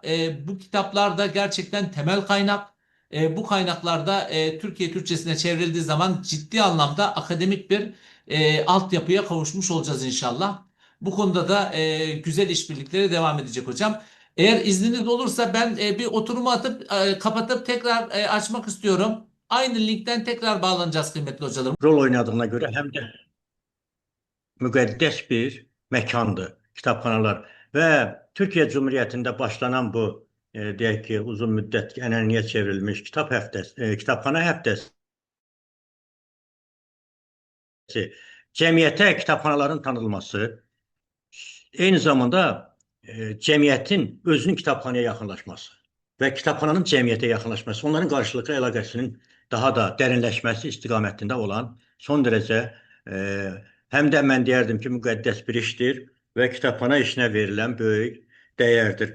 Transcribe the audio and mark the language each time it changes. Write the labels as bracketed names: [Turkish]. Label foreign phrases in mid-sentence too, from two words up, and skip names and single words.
[Turkish] Bu kitaplar da gerçekten temel kaynak. Bu kaynaklarda Türkiye Türkçesine çevrildiği zaman ciddi anlamda akademik bir altyapıya kavuşmuş olacağız inşallah. Bu konuda da güzel işbirlikleri devam edecek hocam. Eğer izniniz olursa ben bir oturumu atıp kapatıp tekrar açmak istiyorum. Aynı linkten tekrar bağlanacağız kıymetli hocalarım. [Azerbaijani] Rol oynadığına göre hem de müqəddəs bir məkandır kitabxanalar və Türkiyə Cumhuriyyətində başlanan bu deyək ki, uzun müddət ənənəyə çevrilmiş kitabxana həftəsi cəmiyyətə kitabxanaların tanınması, eyni zamanda cəmiyyətin özünün kitabxanaya yaxınlaşması və kitabxananın cəmiyyətə yaxınlaşması, onların qarşılıqlı əlaqəsinin daha da dərinləşməsi istiqamətində olan son dərəcə həm də mən deyərdim ki, müqəddəs bir işdir və kitabxana işinə verilən böyük dəyərdir.